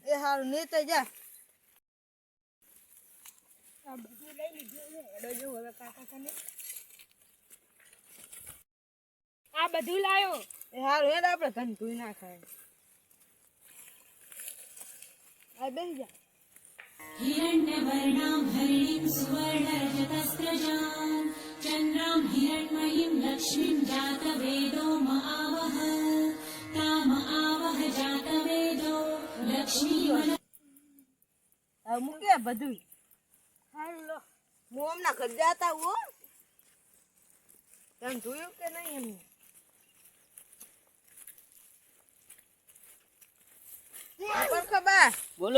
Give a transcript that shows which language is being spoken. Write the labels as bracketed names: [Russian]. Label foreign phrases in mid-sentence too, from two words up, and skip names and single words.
[Gujarati] એ હારું ને તો જા આ બધું લઈ લીધું છે એડો જો હવે કાકા કને આ બધું લાયો એ હારું હેડ આપણે ધન ધોઈ નાખાય આ બેસી જા [Sanskrit] हिरण्यवर्णां हरिणीं सुवर्णरजतस्रजां चन्द्रां हिरण्मयीं लक्ष्मीं जातवेदो महावह ताम आवह जातवेदो लक्ष्मी [Gujarati] આ મૂકે બધું હાલો હું હમણાં ઘર જાતા હો તમે જોયું કે નહીં એમને પર ખબર બોલો